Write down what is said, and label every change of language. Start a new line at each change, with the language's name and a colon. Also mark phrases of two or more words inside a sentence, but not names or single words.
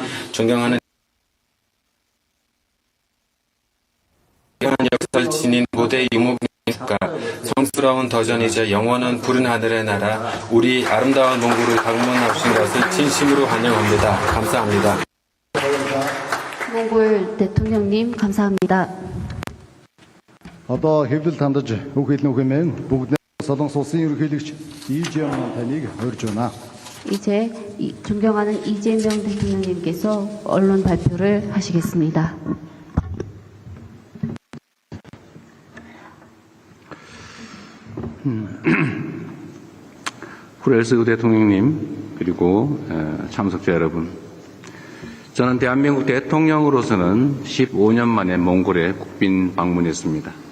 Korean: 존경하는 역사를 지닌 고대 유목민국가 성스러운 도전이자 영원한 푸른 하늘의 나라 우리 아름다운 몽골을 방문하신 것을 진심으로 환영합니다. 감사합니다. 몽골 대통령님 감사합니다.
Mongolian: Одоо хэвлэл тандаж үг хэлнэ үг юм. Бүгд Солонгос улсын ерөнхийлөгч 이재명 таныг урьж байна.
Korean: 이제 존경하는 이재명 대통령님께서 언론 발표를 하시겠습니다. 후렐스 대통령님 그리고 참석자 여러분, 저는 대한민국 대통령으로서는 15년 만에 몽골에 국빈 방문했습니다.